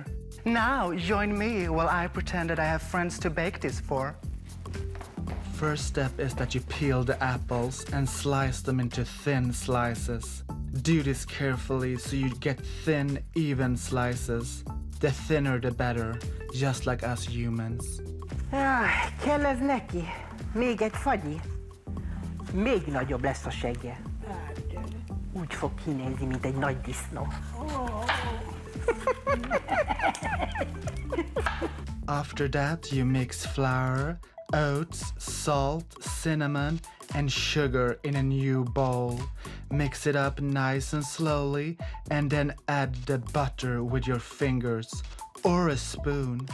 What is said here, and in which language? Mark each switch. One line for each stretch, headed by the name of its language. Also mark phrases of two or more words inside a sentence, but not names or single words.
English: Now, join me while I pretend that I have friends to bake this for. First step is that you peel the apples and slice them into thin slices. Do this carefully so you get thin, even slices. The thinner the better, just like us humans.
Hungarian: Kelle's neki, még egy fagyi. Még nagyobb lesz a segge. Úgy fog kinézni, mint egy nagy disznó.
English: After that, you mix flour, oats, salt, cinnamon, and sugar in a new bowl. Mix it up nice and slowly, and then add the butter with your fingers or a spoon.